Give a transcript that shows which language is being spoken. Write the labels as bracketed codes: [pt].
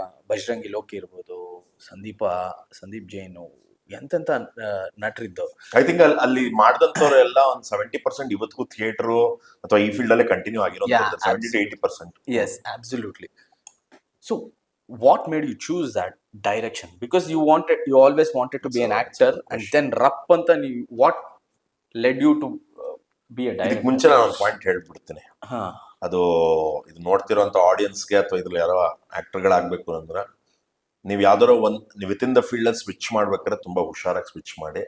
[kn] ಬಜರಂಗಿ ಲೋಕಿ ಇರ್ಬೋದು, ಸಂದೀಪ್ ಜೈನು, ಎಂತೆಂಥ ನಟರಿದ್ದು. [en] I think [kn] ಅಲ್ಲಿ ಮಾಡಿದಂಥವ್ರೆಲ್ಲ ಒಂದು 70% ಇವತ್ತಿಗೂ ಥಿಯೇಟರ್ ಅಥವಾ ಈ ಫೀಲ್ಡ್ ಅಲ್ಲೇ ಕಂಟಿನ್ಯೂ ಆಗಿರೋ 70 to 80%. [en] Yes, absolutely. So what made you choose that direction? Because you always wanted to be an actor, and then Rapp [kn] anta [en] what led you to be a director? [kn] ಇದಕ್ಕೆ ಮುಂಚೆ ನಾನು ಒಂದು point ಹೇಳ್ಬಿಡ್ತೀನಿ. ಅದು ಇದು ನೋಡ್ತಿರೋಂಥ ಆಡಿಯನ್ಸ್ಗೆ ಅಥವಾ ಇದ್ರಲ್ಲಿ ಯಾರೋ ಆಕ್ಟರ್ಗಳಾಗಬೇಕು ಅಂದ್ರೆ, ನೀವು ಯಾವ್ದಾರೋ ನೀವು [en] within the field [kn] ಅಲ್ಲಿ ಸ್ವಿಚ್ ಮಾಡ್ಬೇಕಾದ್ರೆ ತುಂಬಾ ಹುಷಾರಾಗಿ ಸ್ವಿಚ್ ಮಾಡಿ.